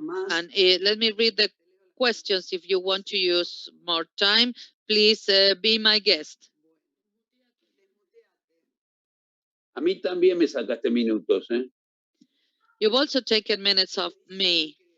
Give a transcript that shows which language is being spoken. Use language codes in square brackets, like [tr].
[en] And let me read the questions. If you want to use more time, please be my guest. [es] A mí también me sacaste minutos, ¿eh? [en] You've also taken minutes off me.